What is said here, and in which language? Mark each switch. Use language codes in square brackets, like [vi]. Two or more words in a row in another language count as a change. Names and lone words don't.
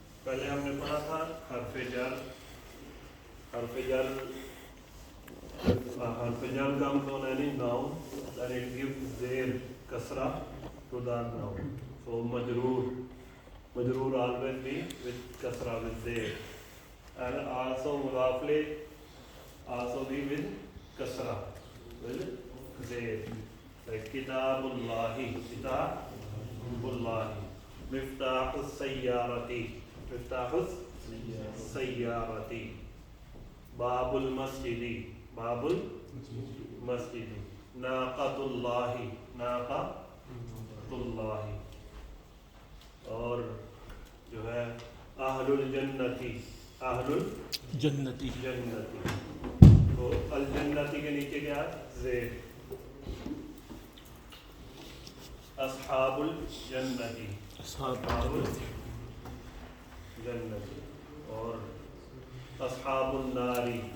[ur] پہلے ہم نے پڑھا تھا حرف جر کا معنی [en] noun that it gives their kasra to that noun. So majroor always be with kasra, with their, and also mudafle also be with kasra, with their, like [ar] كتاب الله، مفتاح السيارة، باب المسجد, [en] naqatullahi, [ur] اور جو ہے اہل جنتی تو الجنتی کے نیچے کیا زیر، [ar] اصحاب الجنتی [ur] اور [ar] اصحاب الناری